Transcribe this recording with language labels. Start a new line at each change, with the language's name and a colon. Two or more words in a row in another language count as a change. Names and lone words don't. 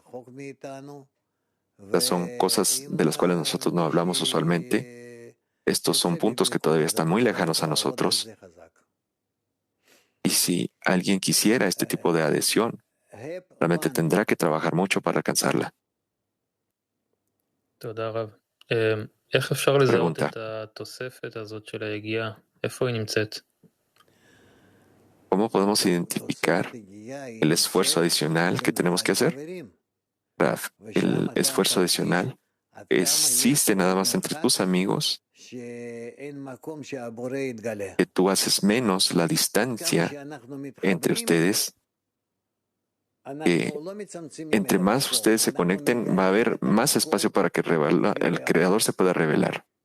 Spanish: Estas son cosas de las cuales nosotros no hablamos usualmente. Estos son puntos que todavía están muy lejanos a nosotros. Y si alguien quisiera este tipo de adhesión, realmente tendrá que trabajar mucho para alcanzarla.
Hebrew: תודה רב. איך אפשר לזהות
Spanish: Pregunta.
Hebrew: את התוספת הזאת של היגיעה? איפה היא נמצאת?
Spanish: ¿Cómo podemos identificar el esfuerzo adicional que tenemos que hacer? Rav, el esfuerzo adicional existe nada más entre tus amigos, que tú haces menos la distancia entre ustedes, que entre más ustedes se conecten va a haber más espacio para que el Creador se pueda revelar.